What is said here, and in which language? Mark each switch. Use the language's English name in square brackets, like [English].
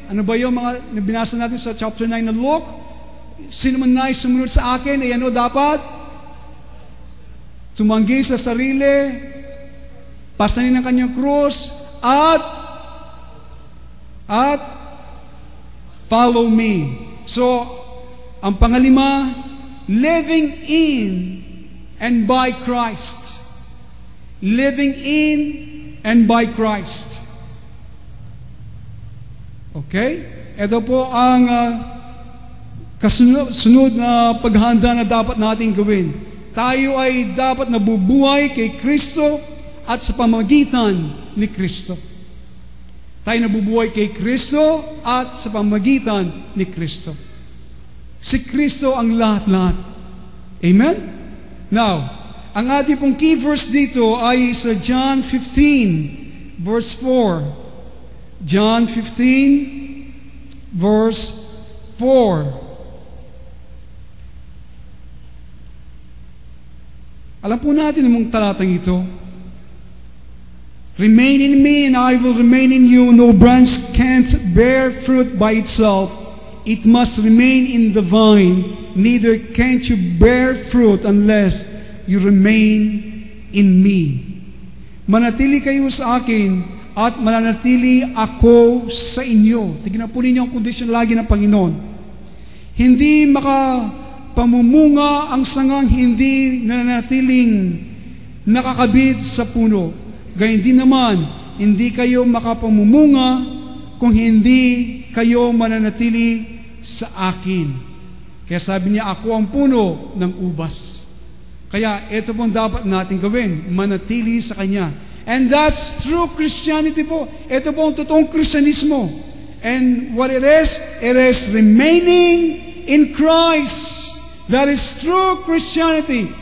[Filipino] Ano ba yung mga binasa natin sa chapter 9 ng Luke? Sino man nais sumunod sa akin, ay ano dapat? Tumanggi sa sarili, pasanin ang kanyang krus, at [English] follow me. So, [Filipino] ang pangalima, [English] living in and by Christ. Living in and by Christ. Okay? [Filipino] Ito po ang kasunod na paghahanda na dapat natin gawin. Tayo ay dapat nabubuhay kay Kristo at sa pamamagitan ni Kristo. Tayo nabubuhay kay Kristo at sa pamamagitan ni Kristo. Si Kristo ang lahat-lahat. Amen? Now, ang ating pong key verse dito ay sa John 15, verse 4. [English] John 15, verse 4. [Filipino] Alam po natin ang talatang ito. [English] Remain in me and I will remain in you. No branch can't bear fruit by itself. It must remain in the vine. Neither can't you bear fruit unless you remain in me. [Filipino] Manatili kayo sa akin at mananatili ako sa inyo. Tignan po ninyo ang kondisyon lagi ng Panginoon. Hindi makapamumunga ang sangang hindi nananatiling nakakabit sa puno. Gayun din naman, hindi kayo makapamumunga kung hindi kayo mananatili sa akin. Kaya sabi niya, ako ang puno ng ubas. Kaya ito pong dapat natin gawin, manatili sa Kanya. [English] And that's true Christianity [Filipino] po. Ito po ang totoong Kristyanismo. [English] And what it is remaining in Christ. That is true Christianity.